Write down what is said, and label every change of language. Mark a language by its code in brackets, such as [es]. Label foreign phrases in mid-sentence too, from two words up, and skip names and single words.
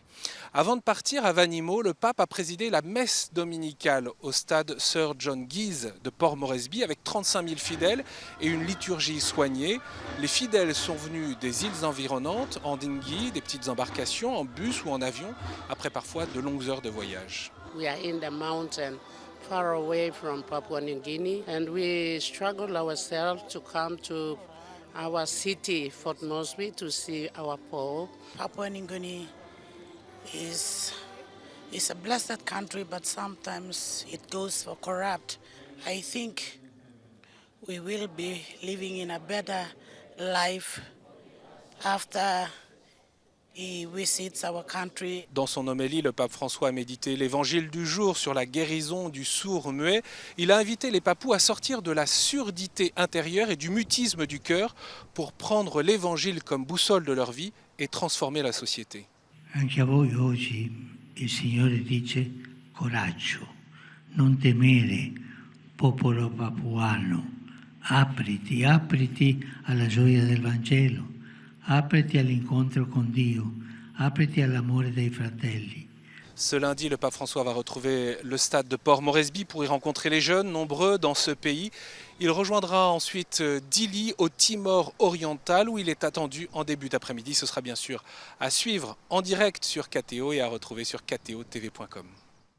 [fr] Avant de partir à Vanimo, le pape a présidé la messe dominicale au stade Sir John Guise de Port Moresby avec 35 000 fidèles et une liturgie soignée. Les fidèles sont venus des îles environnantes en dinghy, des petites embarcations, en bus ou en avion, après parfois de longues heures de voyage. [en] We are in the mountain, far away from Papua New Guinea, and we struggle ourselves to come to our city, Fort Moresby, to see our Pope. Papua New Guinea is a blessed country, but sometimes it goes for corrupt. I think we will be living in a better life after he visits our country. [fr] Dans son homélie, le pape François a médité l'évangile du jour sur la guérison du sourd-muet. Il a invité les papous à sortir de la surdité intérieure et du mutisme du cœur pour prendre l'évangile comme boussole de leur vie et transformer la société. [it] Anche a voi oggi il Signore dice coraggio, non temere, popolo papuano, apriti, apriti alla gioia del Vangelo, apriti all'incontro con Dio, apriti all'amore dei fratelli. [fr] Ce lundi, le pape François va retrouver le stade de Port Moresby pour y rencontrer les jeunes, nombreux dans ce pays. Il rejoindra ensuite Dili au Timor oriental où il est attendu en début d'après-midi. Ce sera bien sûr à suivre en direct sur KTO et à retrouver sur ktotv.com.